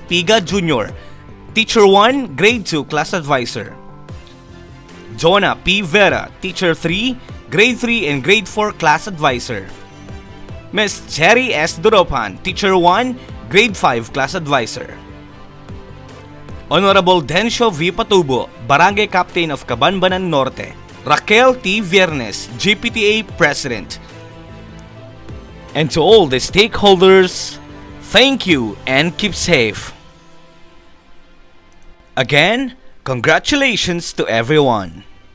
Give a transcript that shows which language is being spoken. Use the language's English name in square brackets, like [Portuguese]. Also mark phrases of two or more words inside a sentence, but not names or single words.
[English] Piga Jr., Teacher 1, Grade 2 Class Advisor. Jonah P. Vera, Teacher 3, Grade 3 and Grade 4 Class Advisor. Ms. Cherry S. Duropan, Teacher 1, Grade 5 Class Advisor. Honorable Dencio V. Patubo, Barangay Captain of Cabanbanan Norte. Raquel T. Viernes, GPTA President. And to all the stakeholders, thank you and keep safe. Again, congratulations to everyone.